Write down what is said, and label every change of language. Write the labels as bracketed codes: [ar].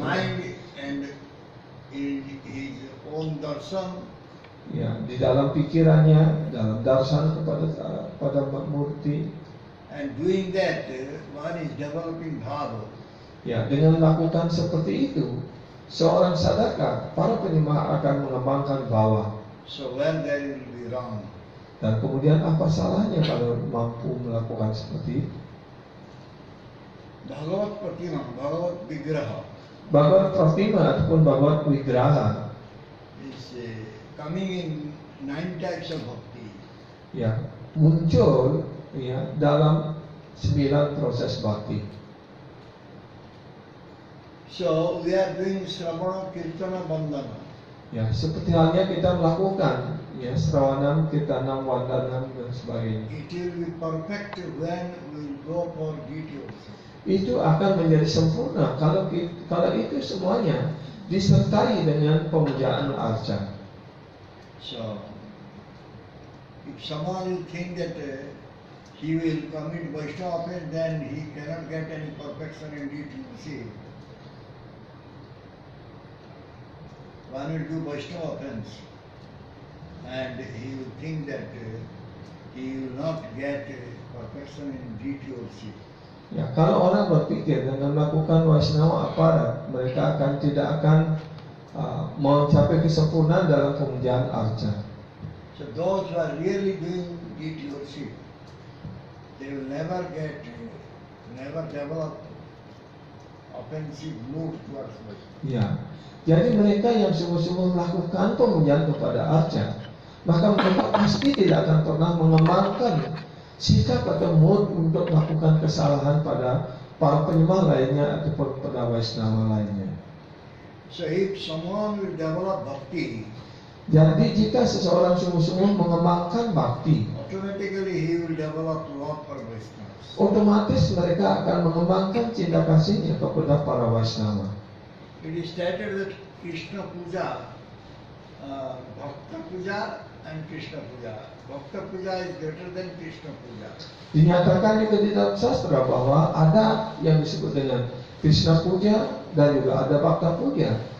[en] mind and in his own darshan, [id] Di dalam pikirannya, dalam darshan kepada murti. [en] and doing that, one is developing bhava. [id] Dengan melakukan seperti itu, seorang sadaka, para penyembah akan mengembangkan bhawa. [en] So when there will be wrong, [id] Dan kemudian apa salahnya kalau mampu melakukan seperti itu? [en] Bhagavat Pratima, Bhagavat Vigraha [id] Bhagavad Pratima ataupun Bhagavad Vigraha [en] is coming in 9 types of bhakti. [id] Muncul dalam 9 proses bakti. [en] So we are doing Sravana, Kirtana, Bandhana. [id] Seperti halnya kita melakukan Sravanam, Kirtanam, Vandanam dan sebagainya. [en] It will be perfect when we go for deity also. [id] Itu akan menjadi sempurna kalau itu semuanya disertai dengan pemujaan arca. [en] So if someone will think that he will commit Vaishnava offense, then he cannot get any perfection in deity. See, one will do Vaishnava offense, and he will think that he will not get perfection in deity also. [id] Kalau orang berpikir dengan melakukan Vaishnava aparat, mereka tidak akan mencapai kesempurnaan dalam pemujaan arca. [en] So those who are really doing deity worship, they will never develop offensive mood towards Vaishnava. [id] Jadi mereka yang sungguh-sungguh melakukan pemujaan kepada arca, maka mereka pasti tidak akan pernah mengembangkan sikap atau mood untuk melakukan kesalahan pada para penyembah lainnya ataupun pada Vaishnava lainnya. [en] So if someone will develop bhakti, [id] jadi jika seseorang sungguh-sungguh mengembangkan bakti, [en] automatically he will develop love for Vaishnavas. [id] otomatis mereka akan mengembangkan cinta kasihnya kepada para Vaishnava. [en] It is stated that Krishna Puja, Bhakta Puja and Krishna Puja. Bhakta Puja is greater than Krishna Puja. [id] Dinyatakan juga di dalam sastra bahwa ada yang disebut dengan Krishna Puja dan juga ada Bhakta Puja.